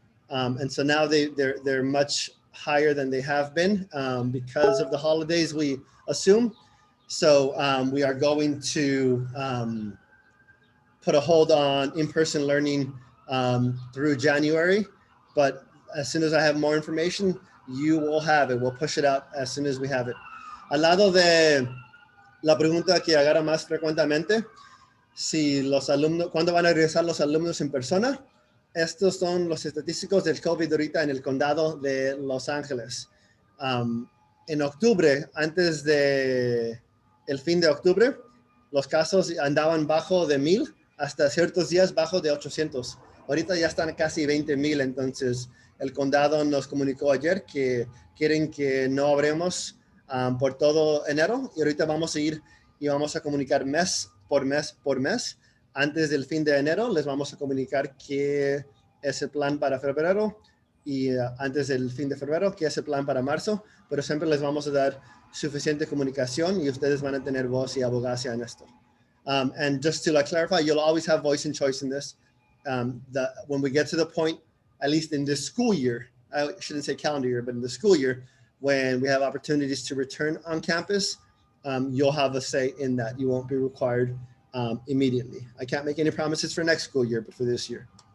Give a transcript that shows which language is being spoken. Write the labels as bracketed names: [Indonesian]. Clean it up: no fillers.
[English] And so now they're much higher than they have been because of the holidays, we assume. So we are going to put a hold on in-person learning through January. But as soon as I have more information, you will have it. We'll push it out as soon as we have it. [Spanish] Al lado de la pregunta que agarra más frecuentemente, si los alumnos, ¿cuándo van a regresar los alumnos en persona? Estos son los estadísticos del COVID ahorita en el condado de Los Ángeles. En octubre, antes de el fin de octubre, los casos andaban bajo de 1,000, hasta ciertos días bajo de 800. Ahorita ya están casi 20,000, entonces el condado nos comunicó ayer que quieren que no abremos por todo enero, y ahorita vamos a ir y vamos a comunicar mes por mes. Antes del fin de enero les vamos a comunicar qué es el plan para febrero, y antes del fin de febrero qué es el plan para marzo, pero siempre les vamos a dar suficiente comunicación y ustedes van a tener voz y abogacía en esto. [English] And just to clarify, you'll always have voice and choice in this. When we get to the point, at least in this school year, I shouldn't say calendar year, but in the school year, when we have opportunities to return on campus, you'll have a say in that. You won't be required immediately. I can't make any promises for next school year, but for this year.